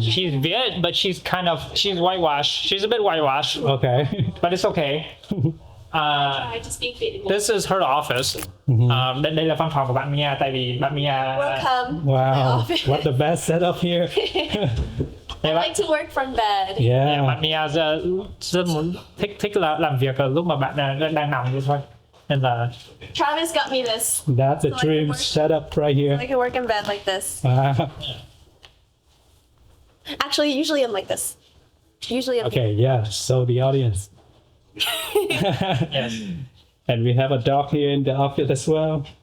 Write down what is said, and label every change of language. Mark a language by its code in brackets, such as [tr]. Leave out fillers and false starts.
[en] She's Viet, but she's whitewashed. She's a bit whitewashed. Okay. But it's okay. Try to speak Vietnamese. This is her office. [vi] Đây là văn phòng của bạn Mia, tại vì bạn Mia. [en] Welcome. Wow. What the best setup here. I like to work from bed. Yeah. [vi] Bạn Mia rất muốn thích là làm việc lúc mà bạn đang nằm như thôi. Nên là [en] Travis got me this. That's a dream setup right here. I can work in bed like this. Wow. Actually, usually I'm like this. Usually I'm Okay, yeah. So the audience. yes. And we have a dog here in the office as well.